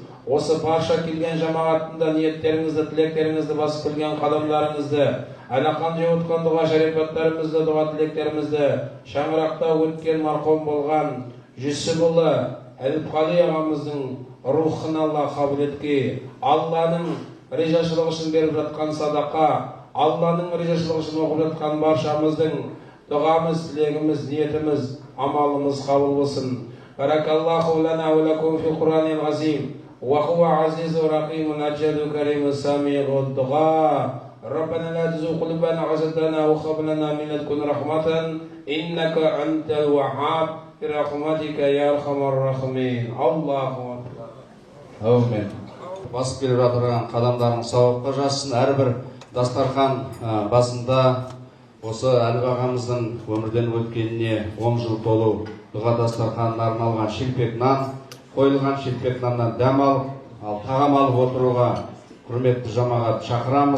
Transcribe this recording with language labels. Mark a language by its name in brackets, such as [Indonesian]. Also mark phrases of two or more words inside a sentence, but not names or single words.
[Kazakh] Осы барша келген жамағатында ниеттеріңізді, тілектеріңізді, басып келген қадамдарыңызды, алақан жеуітқан дұға шарипаттарымызды, дұға тілектерімізді, шаңырақта өткен марқұм болған Жүсіпұлы Әліпқали ағамыздың рухын Алла қабыл етке. Алланың ризашылығы үшін беріп жатқан садақа, Алланың ризашылығы үшін оқып жатқан баршамыздың дұғамыз, тілегіміз, ниетіміз, амалымыз қабыл болсын. [Arabic] بارك الله لنا ولكم في القرآن العظيم. وهو عزيز رقيم أجل كريم سميع الدعاء. ربنا لا تزغ قلوبنا بعد إذ هديتنا وهب لنا من لدنك رحمة إنك أنت الوهاب برحمتك يا أرحم الراحمين. الله أكبر. [Kazakh] Әумин. Басып келіп жатырған қадамдарың сауапқа жазсын. Әрбір дастархан басында осы Әліп ағамыздың өмірден өткеніне 10 жыл толу дұға дастарханына арналған шелпек нан қойылған. Шелпек наннан дәм алып, ал тағам алып отыруға құрметті жамағат шақырамыз.